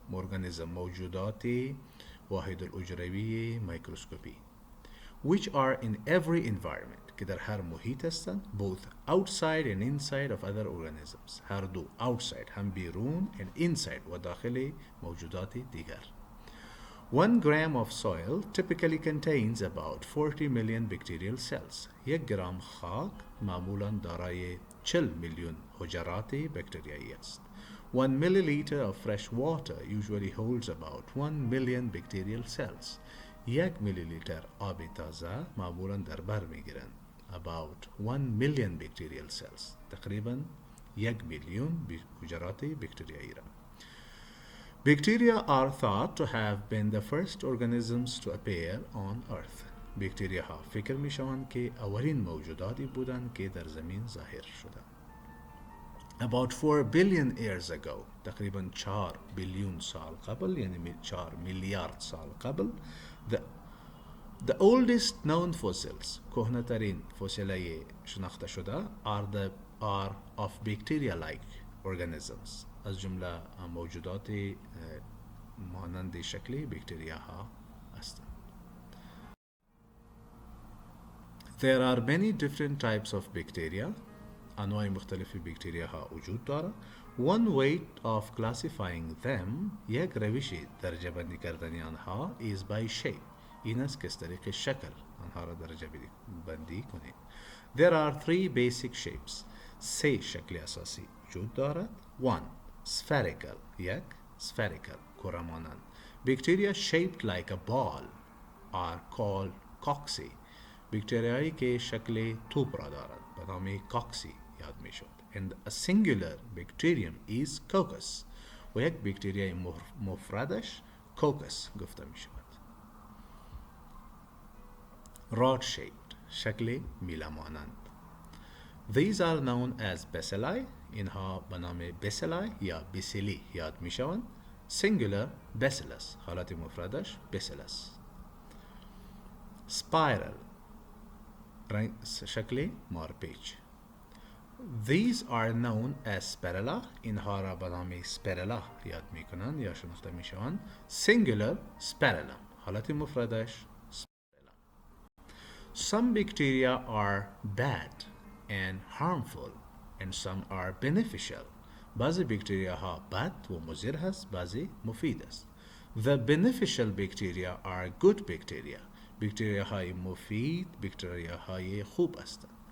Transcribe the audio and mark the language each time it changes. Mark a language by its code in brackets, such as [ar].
[en] organism [fa] موجودات واحد الأجروی مایکروسکوپی [en] which are in every environment [fa] که در هر محیط هستند [en] both outside and inside of other organisms [fa] هر دو [en] outside [fa] هم بیرون [en] and inside [fa] و داخل موجودات دیگر [en] 1 gram of soil typically contains about 40 million bacterial cells. [fa] 1 گرم خاک معمولاً دارای 40 میلیون حجرات بکتریایی است. [en] 1 milliliter of fresh water usually holds about 1 million bacterial cells. [fa] 1 میلیلیتر آب تازه معمولاً در بر میگیرند [en] about 1 million bacterial cells. [fa] تقریباً 1 میلیون حجرات بکتریایی را. [en] Bacteria are thought to have been the first organisms to appear on Earth. [fa] بکتریا ها فکر می شوند که اولین موجوداتی بودند که در زمین ظاهر شدند. [en] About 4 billion years ago, [fa] تقریباً 4 بیلیون سال قبل یعنی 4 میلیارد سال قبل [en] the oldest known fossils [fa] کهنه‌ترین فسیل‌های شناخته شده [en] are of bacteria-like organisms [fa] از جمله موجودات مانند شکل بکتریا ها هستند. [en] There are many different types of bacteria. [fa] انواع مختلف بکتریا ها وجود داره. [en] One way of classifying them [fa] یک روش درجه بندی کردن آنها [en] is by shape. [fa] این است که از طریق شکل آنها را درجه بندی کنید. [en] There are 3 basic shapes. [fa] 3 شکل اساسی وجود دارد. [en] 1. Spherical. [fa] یک spherical کره مانند. [en] Bacteria shaped like a ball are called cocci. [fa] بکتریایی که شکل توپ را دارند به نام کاکسی یاد می شود. [en] And a singular bacterium is coccus. [fa] و یک بکتریای مفردش coccus گفته می شود. [en] Rod shaped [fa] شکل میله مانند. [en] These are known as bacilli. [fa] اینها به نام bacilli یا bacilli یاد می شوند. [en] Singular bacillus. [fa] حالت مفردش bacillus. Spiral. شکل مارپیچ. [en] These are known as spirilla. [fa] اینها را به نام spirilla یاد می کنند یا شناخته می شوند. [en] Singular spirillum. [fa] حالت مفردش spirillum. [en] Some bacteria are bad and harmful and some are beneficial. [fa] بعضی بکتریا ها بد و مضر هست، بعضی مفید است. [en] The beneficial bacteria are good bacteria. [fa] بکتریا های مفید بکتریا های خوب هستند.